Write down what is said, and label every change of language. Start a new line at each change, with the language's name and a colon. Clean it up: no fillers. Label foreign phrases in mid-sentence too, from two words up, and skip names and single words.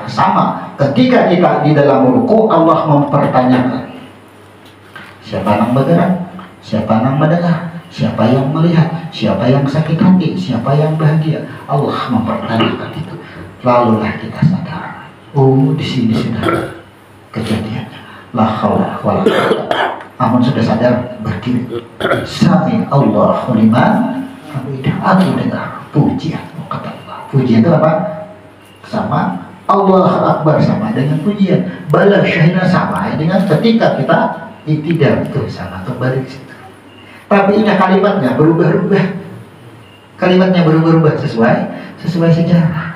Indonesian: Sama ketika kita di dalam ruku, Allah mempertanyakan, siapa yang bergerak, siapa yang mendengar, siapa yang melihat, siapa yang sakit hati, siapa yang bahagia. Allah mempertanyakan itu. Lalulah kita sadar, oh di sini sudah kejadiannya.
Arabic: La haula wala quwata.
Banjar: Amun sudah sadar, berdiri.
Arabic: Sami Allahu liman hamidah.
Indonesian: Aku dengar pujian, kata Allah. Pujian itu apa? Sama Allah Akbar, sama dengan pujian. Balag syahina, sama dengan ketika kita i'tidal, itu sama kembali ke situ. Tapi ini kalimatnya berubah-ubah. Kalimatnya berubah-ubah sesuai sejarah.